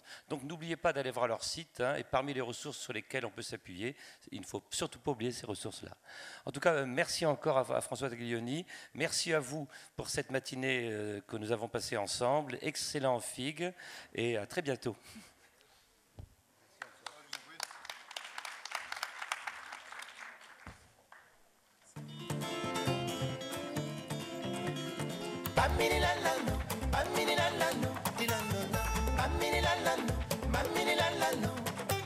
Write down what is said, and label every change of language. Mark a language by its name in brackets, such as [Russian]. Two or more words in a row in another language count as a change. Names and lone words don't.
[French] Donc n'oubliez pas d'aller voir leur site, hein, et parmi les ressources sur lesquelles on peut s'appuyer, il ne faut surtout pas oublier ces ressources-là. En tout cas, merci encore à François Taglioni, merci à vous pour cette matinée que nous avons passée ensemble, excellent FIG, et à très bientôt. Bamini la la no, bamini la la no, di la no no. Bamini la la no, bamini la la no.